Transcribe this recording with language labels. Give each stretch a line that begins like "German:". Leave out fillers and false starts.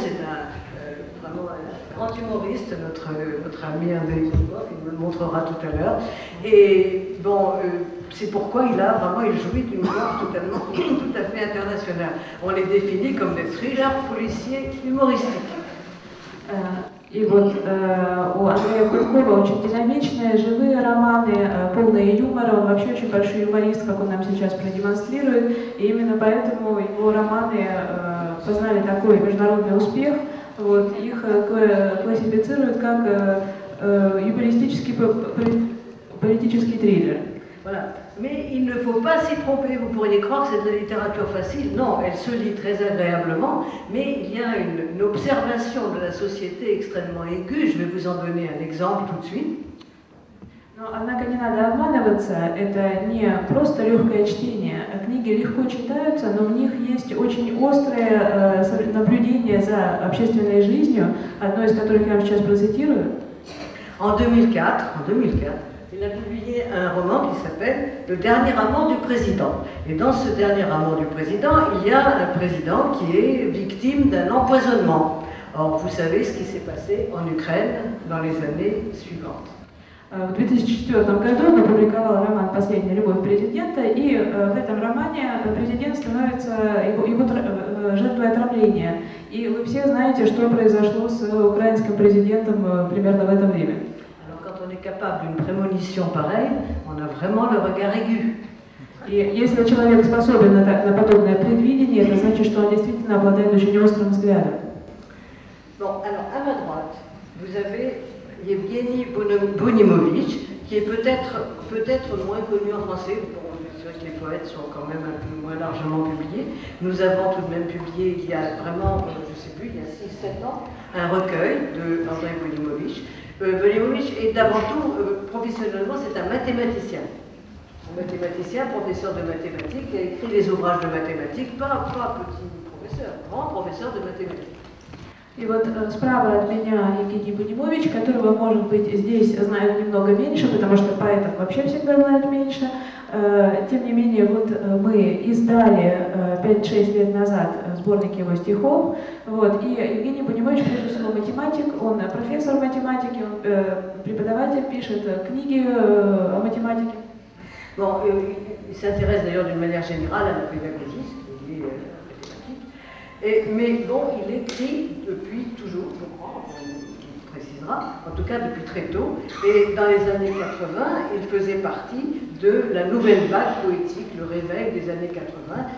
French: C'est vraiment un grand humoriste, notre ami Andrei Kurkov, il nous le montrera tout à l'heure. Et bon, c'est pourquoi il jouit d'une voix tout à fait internationale. On les définit comme des thrillers policiers humoristiques.
Russian: И вот у Андрея Куркова очень динамичные, живые романы, полные юмора. Он вообще очень большой юморист, как он нам сейчас продемонстрирует. И именно поэтому его романы познали такой международный успех. Вот, их классифицируют как юмористический политический триллер.
French: Voilà. Mais il ne faut pas s'y tromper, vous pourriez croire que c'est de la littérature facile. Non, elle se lit très agréablement, mais il y a une observation de la société extrêmement aiguë. Je vais vous en donner un exemple tout de suite.
Russian: Но, однако, не надо обманываться, это не просто легкое чтение. Книги легко читаются, но в них есть очень острое наблюдение за общественной жизнью, одно из которых я вам сейчас процитирую.
French: En 2004, il a publié un roman qui s'appelle Le dernier amant du président. Et dans ce dernier amant du président, il y a un président qui est victime d'un empoisonnement. Or, vous savez ce qui s'est passé en Ukraine dans les années suivantes.
Russian: В 2004 году он опубликовал роман «Последняя любовь президента», и в этом романе президент становится жертвой отравления. И вы все знаете, что произошло с украинским президентом примерно в это время.
French: Alors quand on est capable d'une prémonition pareille, on a vraiment le regard aigu.
Russian: И если человек способен на подобное предвидение, это значит, что он действительно обладает очень острым взглядом.
French: Bon, alors à ma droite, vous avez Evgeny Bonimovitch, qui est peut-être moins connu en français. Bon, c'est vrai que les poètes sont quand même un peu moins largement publiés. Nous avons tout de même publié il y a vraiment, je ne sais plus, il y a 6-7 ans, un recueil de Andrei Bonimovitch. Bonimovitch est d'avant tout, professionnellement, c'est un mathématicien. Un mathématicien, professeur de mathématiques, qui a écrit des ouvrages de mathématiques, pas petit professeur, grand professeur de mathématiques.
Russian: И вот справа от меня Евгений Бонimович, которого, может быть, здесь знают немного меньше, потому что поэтов вообще всегда знают меньше. Тем не менее, вот мы издали 5-6 лет назад сборник его стихов. Вот, и Евгений Бонимович, прежде всего, математик, он профессор математики, он преподаватель, пишет книги о математике.
French: Bon, il s'intéresse d'ailleurs d'une manière générale à la pédagogie, ce qui est mathématique. Mais bon, il écrit depuis toujours, je crois, on précisera, en tout cas depuis très tôt. Et dans les années 80, il faisait partie de la nouvelle vague poétique, le réveil des années 80.